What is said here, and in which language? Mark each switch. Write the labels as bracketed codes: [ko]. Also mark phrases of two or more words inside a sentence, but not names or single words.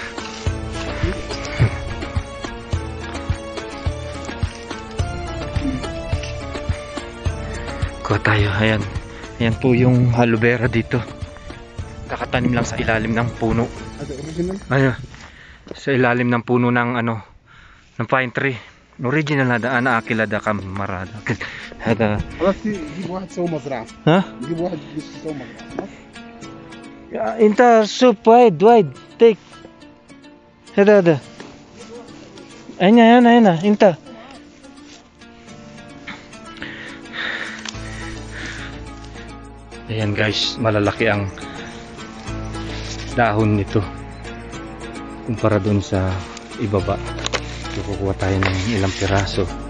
[tl] Kuha tayo. Ayan, ayan po yung aloe vera dito. Nakatanim lang sa ilalim ng puno. Ayan, sa ilalim ng puno ng ano, ng [en] pine tree. [ar] Original هذا انا اكل هذا كمرة هذا. خلاص جيب واحد سوي مزرعة. ها؟ جيب واحد يسوي مزرعة. انت شوف وايد تيك هذا هنا انت. [tl] Ayan guys, malalaki ang dahon nito kumpara dun sa ibaba. So, kukuha tayo ng ilang piraso.